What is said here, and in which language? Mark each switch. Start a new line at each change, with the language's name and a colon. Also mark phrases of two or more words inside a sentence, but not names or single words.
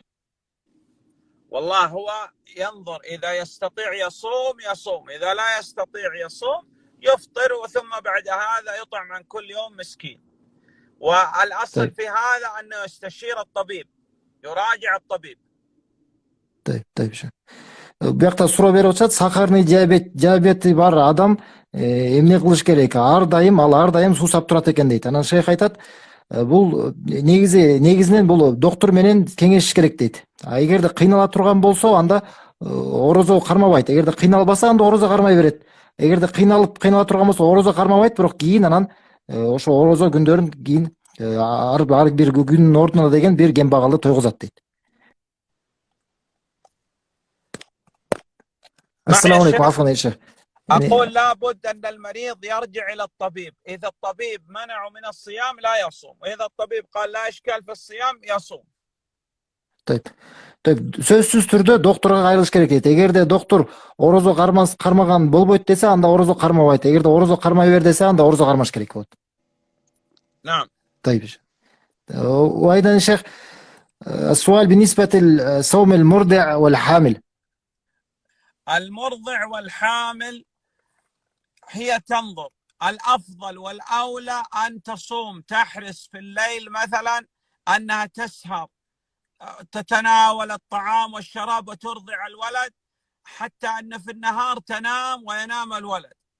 Arabic: والله هو ينظر، إذا يستطيع يصوم، إذا لا يستطيع يصوم يفطر، وثم بعد هذا يطعم عن كل يوم مسكين. والأصل في هذا أنه يستشير الطبيب، يراجع الطبيب. طيب شيخ.
Kyrgyz: Бияқта суроо берип атышат,
Russian: сахарный диабети
Kyrgyz: бар адам эмне кылыш керек? Ар дайым суу сап турат экен дейт. Анан шейх айтат, бул негизинен бул доктор менен кеңешиш керек дейт. Эгерде кыйнала турган болсо, анда орозо кармабайт. Эгерде кыйналбаса, анда орозо кармай берет. Эгерде кыйнала турган болсо, орозо кармабайт, бирок кийин анан ошо орозо күндөрүн кийин ар бир күнүнүн ордуна деген бир кембагалды тойгузат дейт.
Arabic: معي السلام عليكم، الشيخ. عفوا يا شيخ. يعني أقول لابد أن المريض يرجع إلى الطبيب. إذا الطبيب منعه من الصيام لا يصوم، وإذا الطبيب قال لا إشكال في الصيام يصوم. طيب طيب
Kyrgyz: сөзсүз түрдө доктурга кайрылыш керек дейт. Эгерде доктур орозо кармаган болбойт десе, анда орозо кармабайт. Эгерде орозо кармай бер десе, анда орозо кармаш керек болот.
Arabic: نعم. طيب. وايضا يا شيخ السؤال بالنسبة لصوم المرضع والحامل. المرضع والحامل هي تنظر، الأفضل والأولى أن تصوم، تحرص في الليل مثلا أنها تسهر، تتناول الطعام والشراب وترضع الولد، حتى أن في النهار تنام وينام الولد.